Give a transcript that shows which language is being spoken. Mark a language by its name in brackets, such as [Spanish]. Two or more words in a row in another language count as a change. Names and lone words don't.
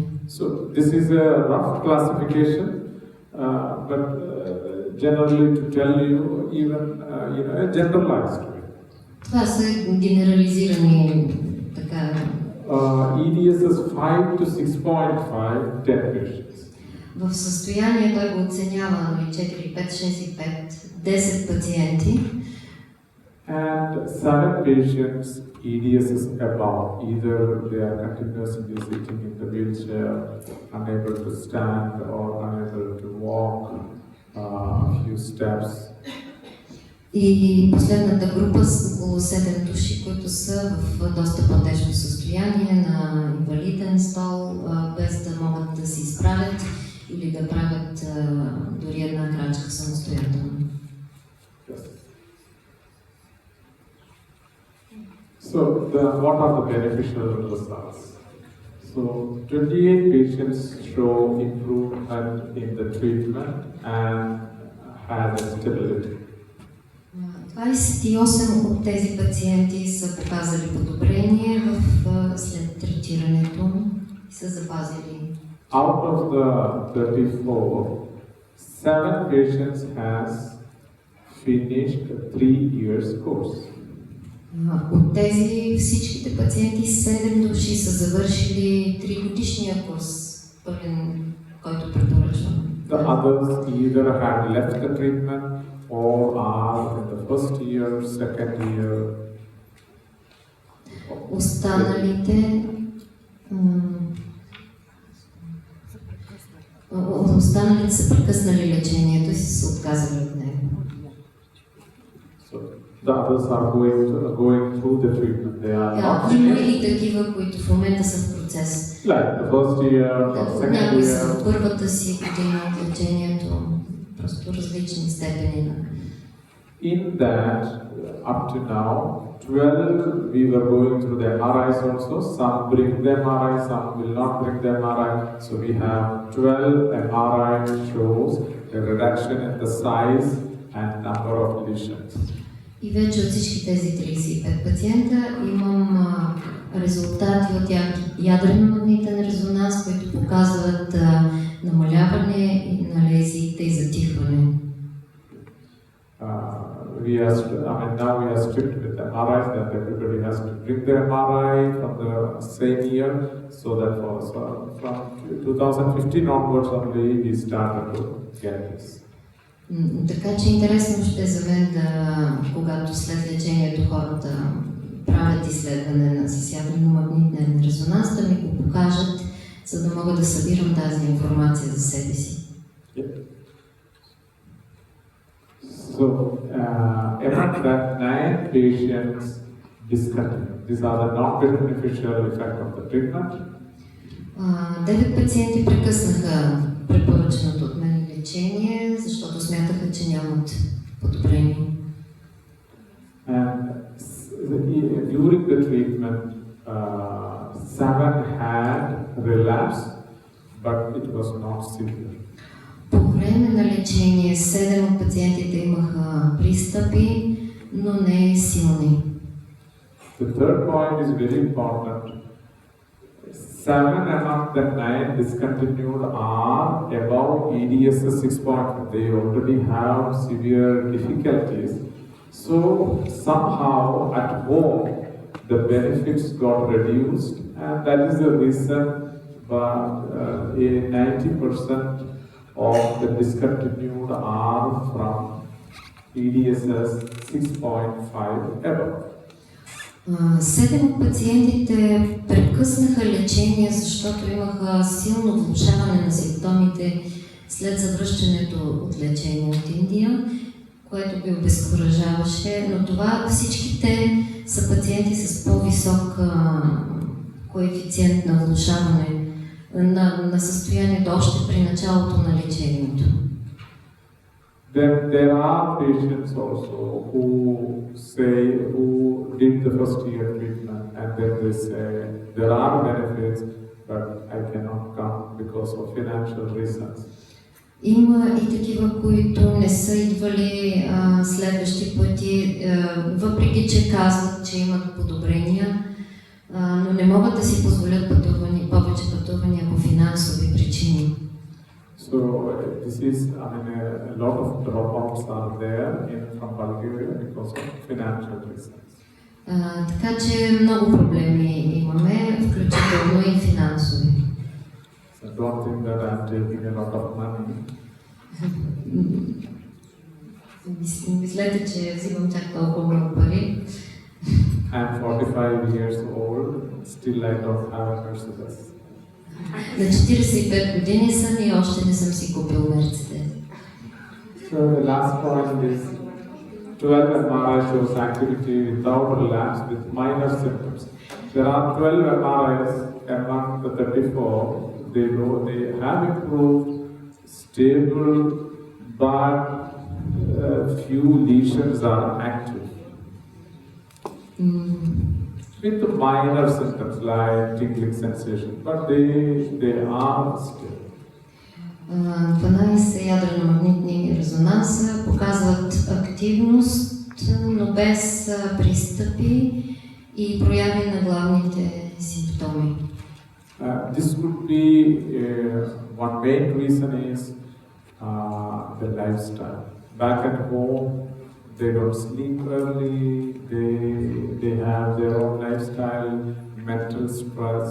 [English] so this is a rough classification, but generally to tell you even a generalized way. [Bulgarian] Това са генерализирани така. [English] EDS is 5 to 6.5 10 patients. [Bulgarian] В състояние той го оценява 4, 5, 6 и 5, 10 пациенти. [English] And 7 patients EDS is above. Either they are continuously sitting in the wheelchair, unable to stand or unable to walk a few steps. [Bulgarian] И последната група с около 7 души, които са в доста по-тежко състояние на инвалиден стол, без да могат да се изправят или да правят дори една крачка самостоятелно. [English] So, what are the beneficial results? So, 28 patients show improvement in the treatment and had stability. [Bulgarian] 28 от тези пациенти са показали подобрение след третирането и са запазили. [English] Out of the 34, 7 patients has finished a 3 years course. [Bulgarian] От тези всичките пациенти 7 души са завършили 3 годишния курс, пълен, който препоръчвам. [English] The others either had left the treatment or are in the first year, second year. [Bulgarian] Останалите са прекъснали лечението и са отказали от него. [English] So the others are going through the treatment. They are not [Bulgarian] Има [English] finished. [Bulgarian] и такива, които в момента са в процес. [English] Like the first year, or second [Bulgarian] Някои са [English] year. [Bulgarian] в първата си година от лечението, просто различни степени на. [English] In that, up to now, 12 we were going through the MRIs also. Some bring the MRI, some will not bring the MRI. So we have 12 MRI shows a reduction in the size and number of lesions. [Bulgarian] И вече от всички тези 35 пациента имам резултати от ядрено-магнитен резонанс, които показват намаляване на лезиите и затихване. [English] Now we are strict with the MRIs that everybody has to bring their MRI from the same year, so that from 2015 onwards only we started to get this. [Bulgarian] Така че интересно ще за мен когато след лечението хората правят изследване с ядрено-магнитен резонанс, да ми го покажат, за да мога да събирам тази информация за себе си. [English] So, among that 9 patients discontinued. These are the non-beneficial effects of the treatment. [Bulgarian] 9 пациенти прекъснаха препоръченото от мен лечение, защото смятаха, че нямат подобрение. [English] And during the treatment, 7 had relapse, but it was not severe. [Bulgarian] По време на лечение 7 от пациентите имаха пристъпи, но не силни. [English] The third point is very important. 7 among the 9 discontinued are above EDSS 6.5. They already have severe difficulties. So somehow at home the benefits got reduced, and that is the reason but 90% of the discontinued are from EDSS 6.5 above. [Bulgarian] 7 от пациентите прекъснаха лечение, защото имаха силно влошаване на симптомите след завръщането от лечение от Индия, което ги обезкуражаваше, но това всичките са пациенти с по-висок коефициент на влошаване на състоянието още при началото на лечението. [English] Then there are patients also who did the first year treatment, and then they say there are benefits, but I cannot come because of financial reasons. [Bulgarian] Има и такива, които не са идвали следващи пъти, въпреки че казват, че имат подобрения, но не могат да си позволят повече пътувания по финансови причини. [English] So this is, a lot of dropouts are there from Bulgaria because of financial reasons. [Bulgarian] Така че много проблеми имаме, включително и финансови. [English] So don't think that I'm taking a lot of money. [Bulgarian] Мислете, че взимам чак толкова много пари. [English] I'm 45 years old, still I don't have a Mercedes. [Bulgarian] На 45 години съм и още не съм си купил Мерцедес. [English] So the last point is 12 MRI shows activity without relapse with minor symptoms. There are 12 MRIs among the 34. They have improved, stable, but few lesions are active. With the minor symptoms like tingling sensation, but they are still. [Bulgarian] 12 ядрено-магнитни резонанса показват активност, но без пристъпи и прояви на главните симптоми. [English] This could be one main reason is the lifestyle. Back at home, they don't sleep early, they have their own lifestyle, mental stress.